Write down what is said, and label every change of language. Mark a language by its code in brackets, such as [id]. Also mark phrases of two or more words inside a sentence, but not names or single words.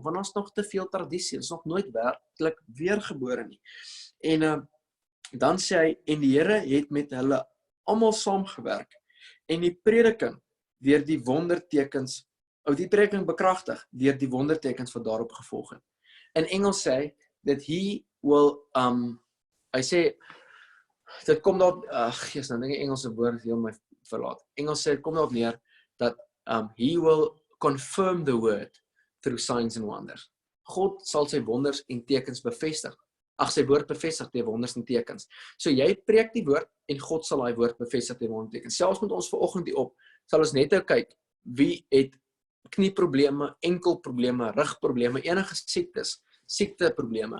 [af] Want ons nog te veel tradisie, ons nog nooit werklik weergebore nie. En dan sê hy, en die Here het met hulle almal saamgewerk, en die prediking deur die wondertekens, die prediking bekragtig deur die wondertekens wat daarop gevolg het. In Engels sê hy, [en] that he will, [af] hy sê, dit kom daar, gees, nou dink ek Engelse woord heel my verlaat. Engels sê, kom daarop neer, dat [en] he will confirm the word through signs and wonders. [af] God sal sy wonders en tekens bevestig. Sy woord bevestig deur wonders en tekens. So jy preek die woord en God sal daai woord bevestig deur wonders en tekens. Selfs met ons vanoggend hier op, sal ons net kyk wie het knieprobleme, enkelprobleme, rugprobleme, enige siekteprobleme.